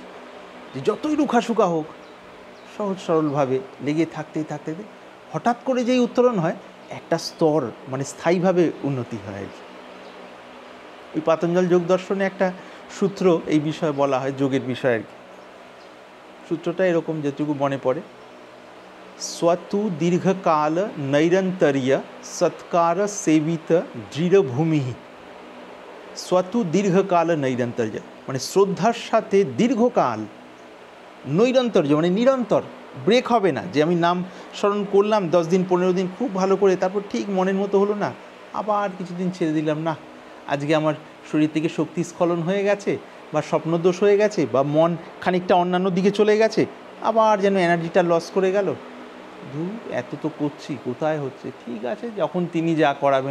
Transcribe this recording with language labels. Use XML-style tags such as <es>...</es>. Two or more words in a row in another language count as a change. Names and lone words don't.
<bn>যে যতই রুখাশুকা হোক, সহজ সরলভাবে লেগে থাকতে থাকতে হঠাৎ করে যেই উত্তরণ হয়, একটা স্তর মানে স্থায়ীভাবে উন্নতি হয় আর কি। ওই পাতঞ্জল যোগ দর্শনে একটা সূত্র এই বিষয়ে বলা হয়, যোগের বিষয় আর কি। সূত্রটা এরকম, যেটুকু মনে পড়ে,</bn> <sa>स्वतु दीर्घकाल नैरंतर्य सत्कार सेवित दृढ़भूमि। स्वतु दीर्घकाल नैरंतर्य</sa> <bn>মানে শ্রদ্ধার সাথে দীর্ঘকাল, নৈরন্তর্য মানে নিরন্তর, ব্রেক হবে না। যে আমি নাম স্মরণ করলাম 10 দিন 15 দিন খুব ভালো করে, তারপর ঠিক মনের মতো হলো না, আবার কিছুদিন ছেড়ে দিলাম, না আজকে আমার শরীর থেকে শক্তি স্খলন হয়ে গেছে, বা স্বপ্নদোষ হয়ে গেছে, বা মন খানিকটা অন্যান্য দিকে চলে গেছে, আবার যেন</bn> <en>energyটা loss</en> <bn>করে গেল, ধুর এত তো করছি, কোথায় হচ্ছে, ঠিক আছে যখন তিনি যা করাবেন।</bn>